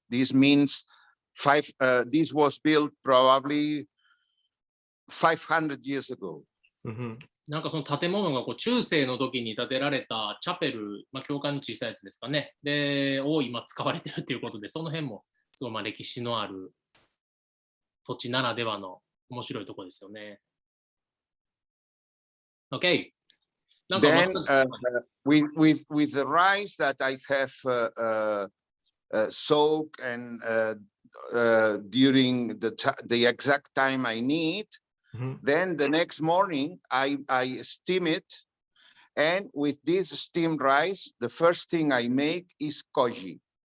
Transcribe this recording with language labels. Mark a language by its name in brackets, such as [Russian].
[English] This means this was built probably 500 years ago. [Japanese] なんかその建物が中世の時に建てられたチャペル、教会の小さいやつですかね。で、を今使われてるということで、その辺もすごい歴史のある土地ならではの面白いところですよね。 [English] OK。 Then with the rice that I have soaked and during the exact time I need, then the next morning I steam it, and with this steamed rice, the first thing I make is koji.